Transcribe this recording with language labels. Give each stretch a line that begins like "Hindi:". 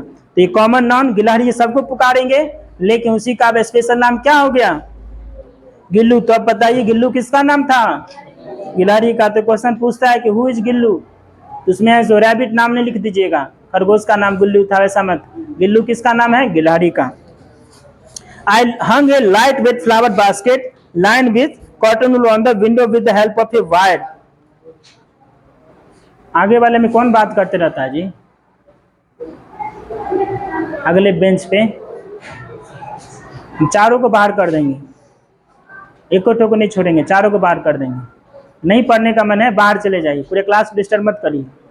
Hindi: तो ये common noun गिलहरी सबको पुकारेंगे, लेकिन उसी का स्पेशल नाम क्या हो गया, गिल्लू। तो अब बताइए गिल्लू किसका नाम था, गिलहरी का। तो क्वेश्चन पूछता है कि
English: who is
Hindi: गिल्लू, तो उसमें जो रैबिट नाम नहीं लिख दीजिएगा, खरगोश का नाम गिल्लू था वैसा मत, गिल्लू किसका नाम है, गिलहरी का।
English: I hung a light weight flower basket lined with cotton wool on the window with the help of a wire.
Hindi: आगे वाले में कौन बात करते रहता है जी, अगले बेंच पे। चारों को बाहर कर देंगे, एक को नहीं छोड़ेंगे, चारों को बाहर कर देंगे। नहीं पढ़ने का मन है बाहर चले जाइए, पूरे क्लास को डिस्टर्ब मत करिए।